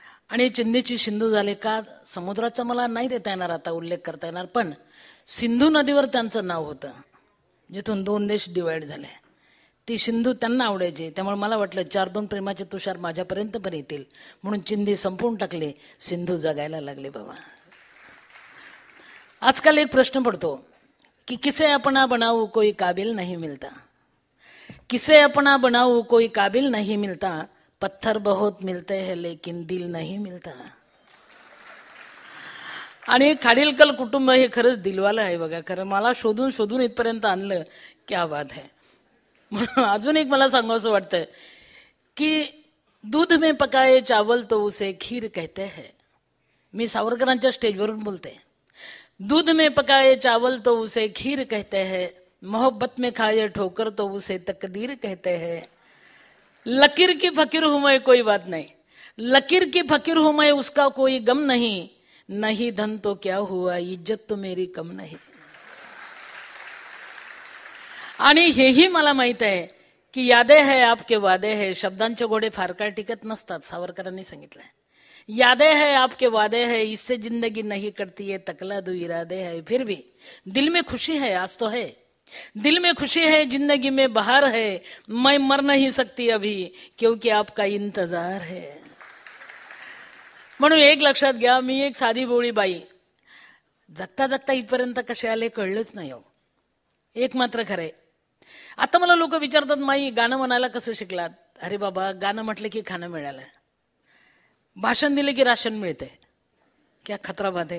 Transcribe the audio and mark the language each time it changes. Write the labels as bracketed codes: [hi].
[mr] आणि चिंधीची सिंधू झाले का समुद्राचा मला नाही देता येणार आता उल्लेख करता येणार, पण सिंधू नदीवर त्यांचं नाव होतं, जिथून 2 देश डिवाइड झाले. ती सिंधू त्यांना आवडायची, त्यामुळे मला वाटलं 4-2 प्रेमाचे तुषार माझ्यापर्यंत पण येतील, म्हणून चिंधी संपवून टाकले, सिंधू जगायला लागले. बाबा, आजकाल एक प्रश्न पडतो कि [hi] किसे अपना बनाऊ कोई काबिल नहीं मिलता, किसे अपना बनाऊ कोई काबिल नहीं मिलता, पत्थर बहुत मिलते हैं लेकिन दिल नहीं मिलता. [mr] आणि खाडीलकर कुटुंब हे खरंच दिलवालं आहे बघा. खरं मला शोधून शोधून इथपर्यंत आणलं, [hi] क्या बात है. [mr] म्हणून अजून एक मला सांगावंसं वाटतं की [hi] दूध में पकाए चावल तो उसे खीर कहते हैं. [mr] मी सावरकरांच्या स्टेजवरून बोलते. [hi] दूध में पकाए चावल तो उसे खीर कहते हैं, मोहब्बत में खाए ठोकर तो उसे तकदीर कहते हैं. लकीर की फकीर हूं मैं कोई बात नहीं, लकीर की फकीर हूं मैं उसका कोई गम नहीं, नहीं धन तो क्या हुआ इज्जत तो मेरी कम नहीं. [mr] आणि हेही मला माहित आहे की [hi] यादे है आपके वादे है, [mr] शब्दांचे घोडे फार काळ टिकत नसतात. सावरकरांनी सांगितलंय, [hi] यादे है आपके वादे है, इससे जिंदगी नहीं कटती है, तकला दो इरादे है. फिर भी दिल में खुशी है, आज तो है, दिल में खुशी है, जिंदगी में बहार है, मैं मर नहीं सकती अभी क्योंकि आपका इंतजार है. [mr] म्हणून एक लक्षात घ्या, मी एक साधी बोळी बाई, जगता जगता इथपर्यंत कसे आले कळलंच नाही हो. एक मात्र खरंय, आता मला लोक विचारतात, माई गाणं म्हणायला कसं शिकलात? अरे बाबा, गाणं म्हटलं की खाणं मिळालं, भाषण दिले की राशन मिळते, [hi] क्या खतरा [mr] बात आहे.